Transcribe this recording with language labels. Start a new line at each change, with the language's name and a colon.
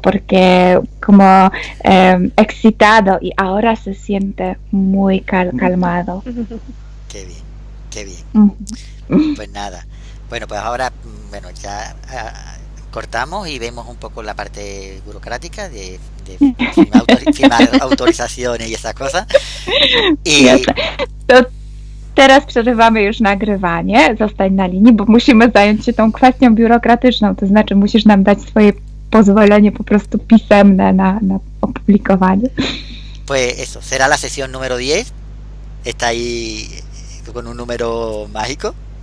Spanish: Porque como excitado y ahora se siente muy calmado. qué bien. Ujú. Pues nada. Bueno, pues ahora, ya cortamos y vemos un poco la parte burocrática de firmar autorizaciones y esas cosas.
Polish: I Jasne. To teraz przerywamy już nagrywanie, zostań na linii, bo musimy zająć się tą kwestią biurokratyczną, to znaczy musisz nam dać swoje pozwolenie po prostu pisemne na opublikowanie.
Spanish: pues eso, será la sesión número 10. Está ahí con un número mágico.